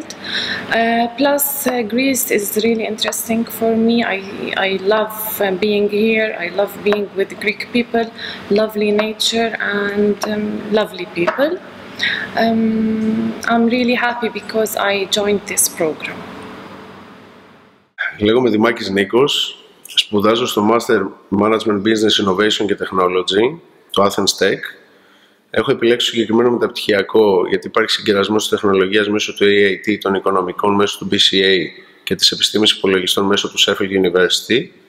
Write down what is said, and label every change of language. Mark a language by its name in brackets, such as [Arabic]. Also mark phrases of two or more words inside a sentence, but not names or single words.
[English] Plus Greece is really interesting for me. I love being here. I love being with Greek people, lovely nature and lovely people. I'm really happy because I joined this program. [Greek] Λέγομαι Δημάκης Νίκος, σπουδάζω στο Master Management Business Innovation και Technology, το Athens Tech. Έχω επιλέξει συγκεκριμένο μεταπτυχιακό γιατί υπάρχει συγκερασμός της τεχνολογίας μέσω του EIT, των οικονομικών μέσω του BCA και της επιστήμης υπολογιστών μέσω του Sheffield University.